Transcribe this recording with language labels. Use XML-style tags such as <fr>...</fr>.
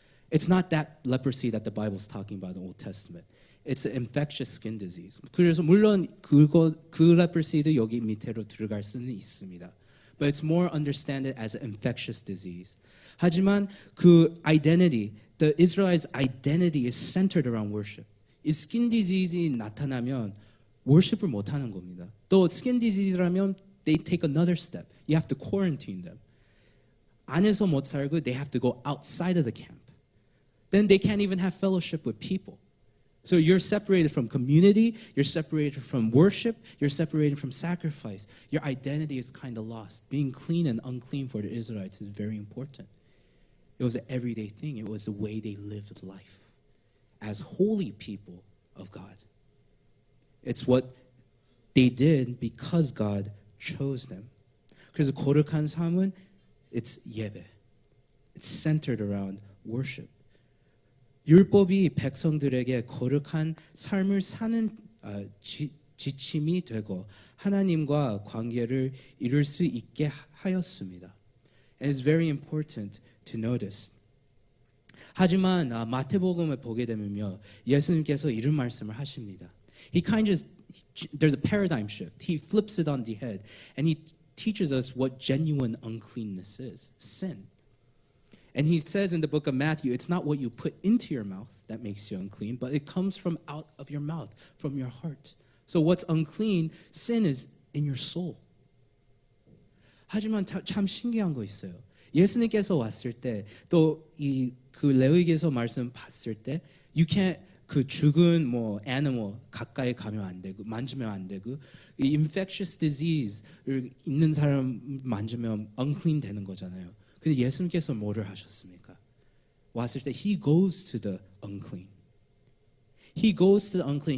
<en>It's not that leprosy that the Bible is talking about in the Old Testament. It's an infectious skin disease.</en> <ko>그래서 물론 그 leprosy도 여기 밑으로 들어갈 수는 있습니다.</ko> <en>But it's more understood as an infectious disease.</en> <ko>하지만 그</ko> <en>identity, the Israelites' identity is centered around worship.</en> <ko>이 skin disease이 나타나면 worship을 못 하는 겁니다. 또 skin disease라면</ko> <en>they take another step. You have to quarantine them.</en> <ko>안에서 못 살고</ko> <en>they have to go outside of the camp. Then they can't even have fellowship with people. So you're separated from community, you're separated from worship, you're separated from sacrifice. Your identity is kind of lost. Being clean and unclean for the Israelites is very important. It was an everyday thing. It was the way they lived life as holy people of God. It's what they did because God chose them.</en> <ko>그래서 거룩한 삶은</ko> <en>it's</en> <ko>예배.</ko> <en>It's centered around worship.</en> <ko>율법이 백성들에게 거룩한 삶을 사는 지침이 되고 하나님과 관계를 이룰 수 있게 하였습니다.</ko> <en>And it's very important to notice.</en> <ko>하지만 마태복음을 보게 되면요, 예수님께서 이런 말씀을 하십니다.</ko> <en>He kind of there's a paradigm shift. He flips it on the head, and he teaches us what genuine uncleanness is: sin. And he says in the book of Matthew, it's not what you put into your mouth that makes you unclean, but it comes from out of your mouth, from your heart. So what's unclean? Sin is in your soul.</en> <ko>하지만 참 신기한 거 있어요. 예수님께서 왔을 때 또 이 그 레위기에서 말씀 봤을 때</ko> <en>you can't</en> <ko>그 죽은 뭐 animal 가까이 가면 안 되고 만지면 안 되고 이 infectious disease를 있는 사람 만지면 unclean 되는 거잖아요. 근데 예수님께서 뭐를 하셨습니까? 왔을 때</ko> <en>he goes to the unclean. He goes to the unclean.</en>